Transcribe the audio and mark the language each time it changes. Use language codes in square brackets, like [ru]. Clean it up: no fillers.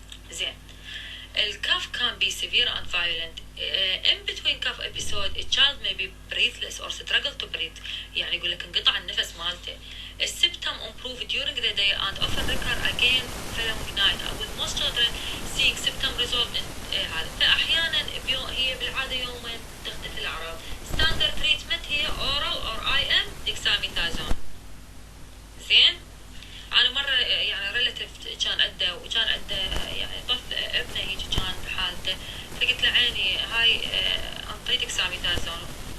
[en] زين الcough can be severe and violent. In between cough episode a child may be breathless or struggle to breathe. [ar] يعني يقول لك انقطع النفس مالته. [en] الsymptom improve during the day and often recur again following night. With most children seeing symptom resolve in هذا. [ar] فأحيانا هي بالعادة يومين تختفي الأعراض. [en] Standard treatment هي oral or IM dexamethasone. [ar] زين أنا مرة يعني ريلاتيف كان عنده يعني طفل ابنه هيك كان بحالته فقلت له عيني هاي أنطي ديكساميثازون.